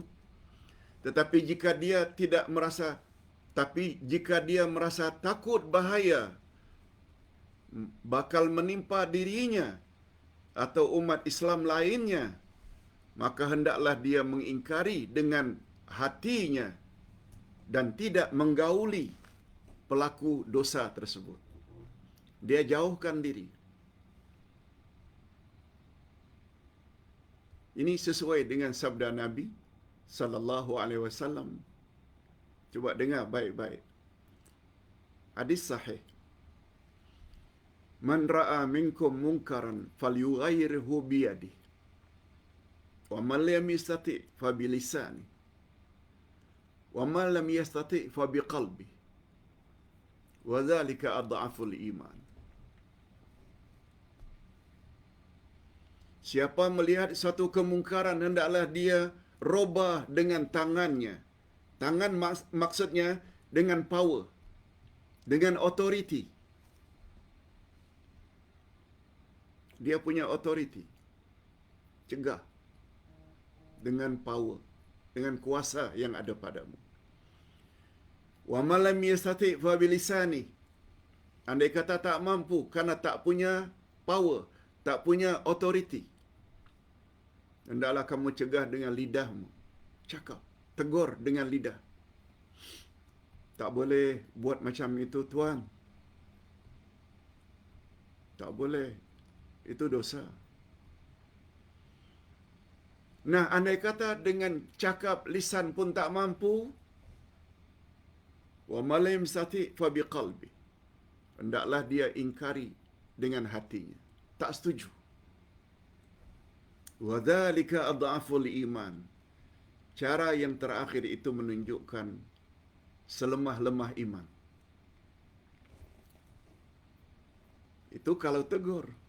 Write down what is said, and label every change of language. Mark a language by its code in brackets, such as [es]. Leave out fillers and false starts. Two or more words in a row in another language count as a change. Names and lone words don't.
[ms] Tetapi jika dia tidak merasa, jika dia merasa takut bahaya bakal menimpa dirinya atau umat Islam lainnya, maka hendaklah dia mengingkari dengan hatinya dan tidak menggauli pelaku dosa tersebut. Dia jauhkan diri. Ini sesuai dengan sabda Nabi [ar] صلى الله عليه وسلم. [ms] Cuba dengar baik-baik. Hadis sahih. [ar] من رأى منكم منكرا فليغيره بيده. ومن لم يستطع فبلسانه. ومن لم يستطع فبقلبه. وذلك أضعف الإيمان. [ms] Siapa melihat satu kemungkaran, hendaklah dia robah dengan tangannya. Tangan maksudnya dengan power, dengan authority. Dia punya authority. Cegah. Dengan power, dengan kuasa yang ada padamu. [ar] ومن لم يستطع فبلسانه. [ms] Andai kata tak mampu karena tak punya power, tak punya authority, hendaklah kamu cegah dengan lidahmu. Cakap, tegur dengan lidah. Tak boleh buat macam itu, tuan. Tak boleh. Itu dosa. Nah, andai kata dengan cakap lisan pun tak mampu, [ar] ومن لم يستطع فبقلبه. [ms] Hendaklah dia ingkari dengan hatinya. Tak setuju. [ar] وذلك أضعف الإيمان. [ms] Cara yang terakhir itu menunjukkan selemah-lemah iman. Itu kalau tegur.